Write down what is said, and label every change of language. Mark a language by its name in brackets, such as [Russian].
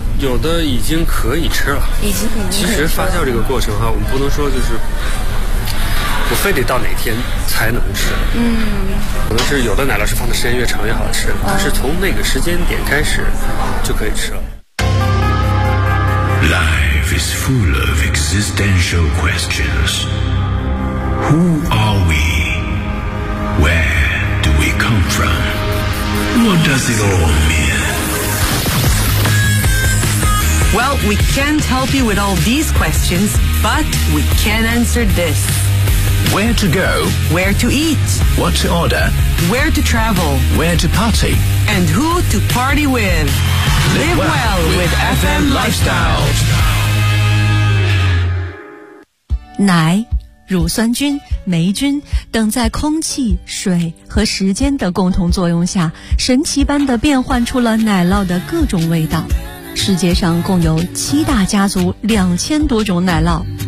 [Chinese] 有的已经可以吃了，已经其实发酵这个过程哈，我们不能说就是我非得到哪天才能吃。可能是有的奶酪是放的时间越长越好吃，但是从那个时间点开始就可以吃了。 [English] Life is full of existential questions. Who are we? Where do we come from? What does it all mean? Well, we can't help you with all these questions, but we can answer this. Where to go? Where to eat? What to order? Where to travel? Where to party? And who to party with? Live well with FM Lifestyle. [Chinese] 奶、乳酸菌、霉菌等在空气、水和时间的共同作用下，神奇般地变换出了奶酪的各种味道。世界上共有7大家族2000多种奶酪。